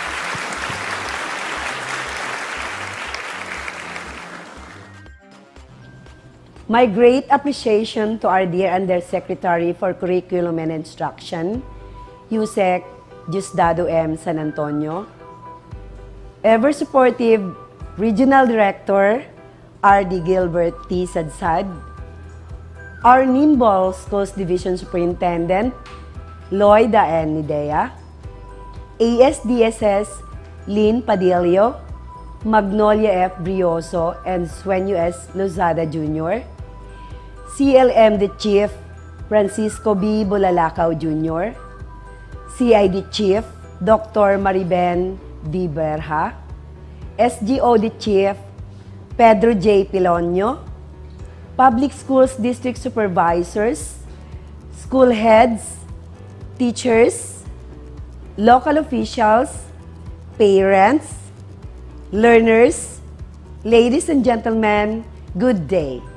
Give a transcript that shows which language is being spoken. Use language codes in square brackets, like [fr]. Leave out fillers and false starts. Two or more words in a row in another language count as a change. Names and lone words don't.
[en] My great appreciation to our dear Undersecretary for Curriculum and Instruction, Yusek Diosdado M. San Antonio, ever supportive Regional Director R.D. Gilbert T. Sadsad, our Nimbol Schools Division Superintendent Loida N. Nidea, ASDSS Lynn Padillo, Magnolia F. Brioso, and Sueño S. Lozada Jr., CLMD Chief Francisco B. Bulalakaw Jr., CID Chief Dr. Mariben D. Berha, SGOD Chief Pedro J. Pilonio, Public Schools District Supervisors, School Heads, Teachers, Local Officials, Parents, Learners, Ladies and Gentlemen, good day.